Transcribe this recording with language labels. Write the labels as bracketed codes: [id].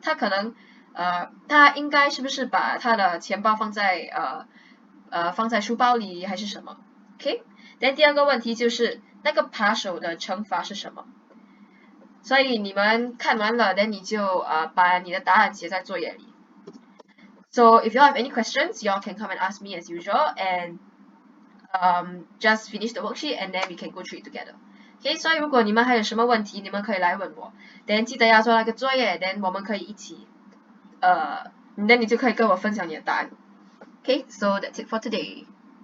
[zh] 他可能他应该是不是把他的钱包放在书包里还是什么 ？OK， 但第二个问题就是那个扒手的惩罚是什么？所以你们看完了，那你就把你的答案写在作业里。 [en] So if you have any questions, you all can come and ask me as usual, and just finish the worksheet and then we can go through it together. [zh] OK， 所以如果你们还有什么问题，你们可以来问我。等记得要做那个作业，等我们可以一起那你就可以跟我分享你的答案。OK， [en] so that's it for today.